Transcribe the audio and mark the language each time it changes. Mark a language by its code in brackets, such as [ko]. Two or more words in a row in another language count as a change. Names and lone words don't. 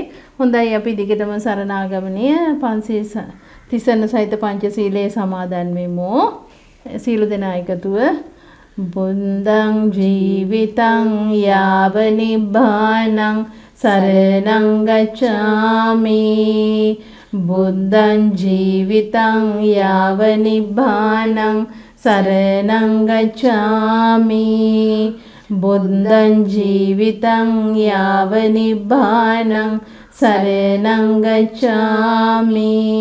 [si] හොඳයි අපි දිගටම සරණාගමනය පන්සිල් තිසරණ සහිත පංචශීලයේ සමාදන් වෙමු. සීල දෙනා එකතුව [pi] බුද්ධං ජීවිතං යාව නිබ්බානං සරණං ගච්ඡාමි බුද්ධං ජීවිතං යාව නිබ්බානං සරණං ගච්ඡාමි බුද්ධං ජීවිතං යාව නිබ්බානං සරණං ගච්ඡාමි